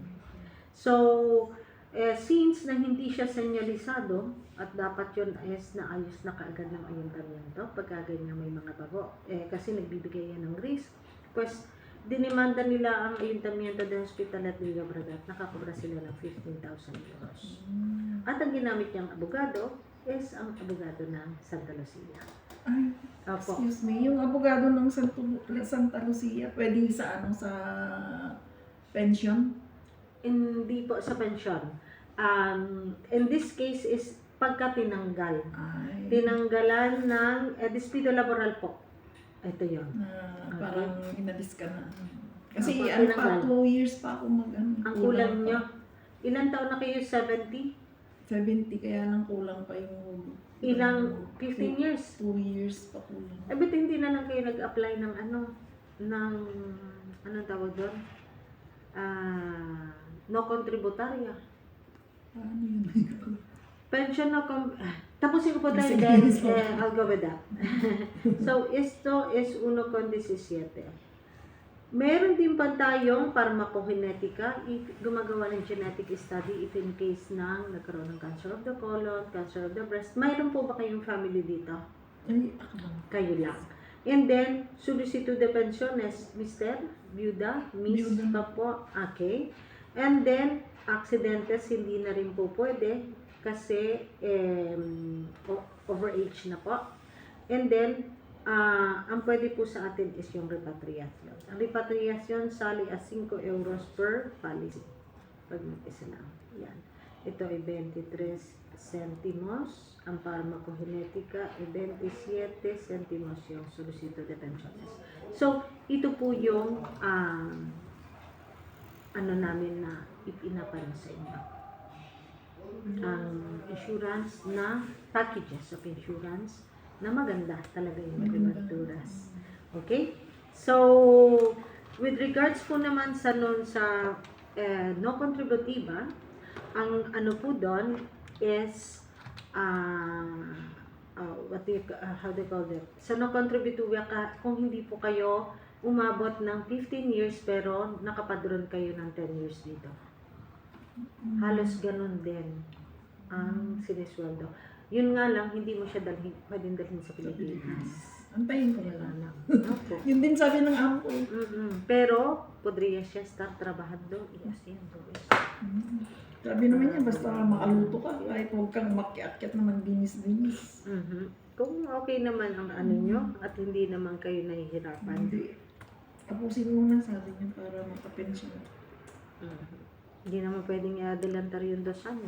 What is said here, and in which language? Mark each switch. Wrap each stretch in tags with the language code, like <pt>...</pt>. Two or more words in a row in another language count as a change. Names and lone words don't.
<tl>So, since na hindi siya senyalisado at dapat yun is naayos na kaagad ng ayuntamiento pagka ganyan may mga bago, kasi nagbibigay yan ng risk, pues dinimanda nila ang ayuntamiento ng hospital at Llobregat, nakakobra sila ng 15,000 euros. At ang ginamit niyang abogado is ang abogado ng Santa Lucia. Ay, Opo. excuse me, yung abogado ng Santa Lucia, pwede sa sa pension? Hindi po sa pensyon.</tl> <en>In this case</en> <tl>is pagka tinanggal. Ay, Tinanggalan ng</tl> <es>despido laboral</es> <tl>po. Ito yon. parang inalis ka na. Kasi Opo, ano pa, tinanggal. 2 years pa ako Ang kulang pa. nyo. Ilan taon na kayo? 70? 70, kaya lang kulang pa yung... Ilang? 15 years? 2 years pa kulang. Eh, ba't hindi na lang kayo nag-apply ng anong tawag doon?</tl> <es>No contributoria.</es> <tl>Paano yun? Pension no tapusin ko po tayo Sige,</tl> <en>then sorry. I'll go with that. So,</en> <es>esto es 1.17.</es> <tl>Meron din pa tayong pharmacogenetica, gumagawa ng</tl> <en>genetic study</en> <tl>if in case nang nagkaroon ng</tl> <en>cancer of the colon, cancer of the breast.</en> <tl>Mayroon po ba kayong family dito? Ay, ako lang. Kayo lang.</tl> <en>And then,</en> <es>solicitud de pensiones,</es> <tl>Mr. Byuda, Miss Byuda. pa po, okay.</tl> <en>And then,</en> <tl>aksidentes, hindi na rin po pwede kasi overage na po.</tl> <en>And then,</en> <tl>ang pwede po sa atin is yung repatriation. Ang repatriation, sali as 5 euros</tl> <en>per policy.</en> <tl>Pag mag-isa lang. Yan. Ito ay 23 centimos. Ang pharmacogenetica ay 27 centimos yung</tl> <es>solicito de pensiones.</es> <tl>So, ito po yung ano namin na ipinaparin sa inyo. Ang insurance na</tl> <en>packages of insurance</en> <tl>na maganda talaga yung coberturas. Okay? So,</tl> <en>with regards</en> <tl>po naman sa</tl> <es>no contributiva,</es> <tl>ang ano po doon is</tl> <en>how do you call it?</en> <tl>Sa</tl> <es>no contributiva</es> <tl>kung hindi po kayo umabot ng 15 years pero nakapadron kayo ng 10 years dito. Halos ganun din ang sinisweldo. Yun nga lang, hindi mo siya pwedeng dalhin sa Pilipinas. Antayin ko na Wala lang. lang. Opo. Yun din sabi ng amo ko. Pero,</tl> <es>podría siya estar trabajando y haciendo eso.</es> <tl>Sabi naman niya, basta makaluto ka, kahit huwag kang makiakyat na magbinis-binis. Kung okay naman ang ano nyo at hindi naman kayo nahihirapan. Hindi. Tapusin mo na, sabi niya, para makapensyon. Hindi naman pwedeng i-adelantar yung 2 anos.</tl>